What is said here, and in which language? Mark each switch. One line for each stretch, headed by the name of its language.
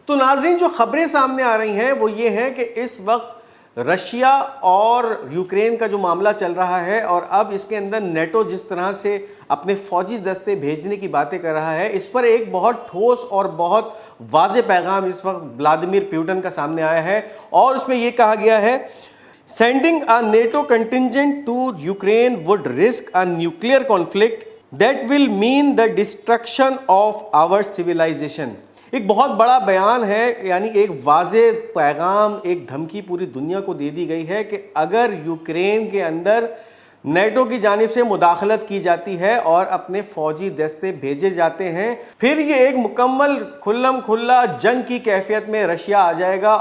Hindi: तो नाज़रीन, जो खबरें सामने आ रही हैं वो ये हैं कि इस वक्त रशिया और यूक्रेन का जो मामला चल रहा है, और अब इसके अंदर नेटो जिस तरह से अपने फौजी दस्ते भेजने की बातें कर रहा है, इस पर एक बहुत ठोस और बहुत वाज़ेह पैगाम इस वक्त व्लादिमीर पुतिन का सामने आया है। और उसमें यह कहा गया है,
English: Sending a NATO contingent to Ukraine would risk a nuclear conflict that will mean the destruction of our civilization।
Hindi: एक बहुत बड़ा बयान है, यानी एक वाज़ेह पैगाम, एक धमकी पूरी दुनिया को दे दी गई है कि अगर यूक्रेन के अंदर नेटो की जानिब से मुदाखलत की जाती है और अपने फौजी दस्ते भेजे जाते हैं, फिर ये एक मुकम्मल खुल्लम खुल्ला जंग की कैफियत में रशिया आ जाएगा।